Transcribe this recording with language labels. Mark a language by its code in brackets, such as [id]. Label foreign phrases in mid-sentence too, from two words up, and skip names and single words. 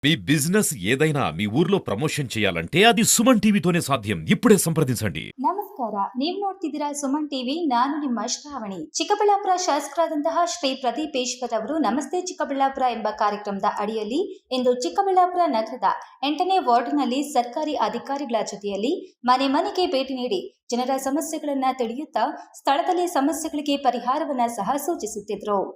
[te] మీ బిజినెస్ ఏదైనా మీ ఊర్లో ప్రమోషన్ చేయాలంటే అది సుమన్ టీవీతోనే సాధ్యం. ఇప్పుడే సంప్రదించండి. [kn] ನಮಸ್ಕಾರ, ನೀವು ನೋಡ್ತಿದ್ದೀರಾ ಸುಮನ್ ಟಿವಿ. ನಾನು ನಿಮ್ಮ ಶ್ರಾವಣಿ. ಚಿಕ್ಕಬಳ್ಳಾಪುರ ಶಾಸಕರಾದಂತಹ ಶ್ರೀ ಪ್ರದೀಪೇಶ್ವರ್ ಅವರು ನಮಸ್ತೆ ಚಿಕ್ಕಬಳ್ಳಾಪುರ ಎಂಬ ಕಾರ್ಯಕ್ರಮದ ಅಡಿಯಲ್ಲಿ ಇಂದು ಚಿಕ್ಕಬಳ್ಳಾಪುರ ನಗರದ 8ನೇ ವಾರ್ಡ್ನಲ್ಲಿ ಸರ್ಕಾರಿ ಅಧಿಕಾರಿಗಳ ಜೊತೆಯಲ್ಲಿ ಮನೆ ಮನೆಗೆ ಭೇಟಿ ನೀಡಿ ಜನರ ಸಮಸ್ಯೆಗಳನ್ನ ತಿಳಿಯುತ್ತಾ ಸ್ಥಳದಲ್ಲಿ ಸಮಸ್ಯೆಗಳಿಗೆ ಪರಿಹಾರವನ್ನ ಸಹ ಸೂಚಿಸುತ್ತಿದ್ರು.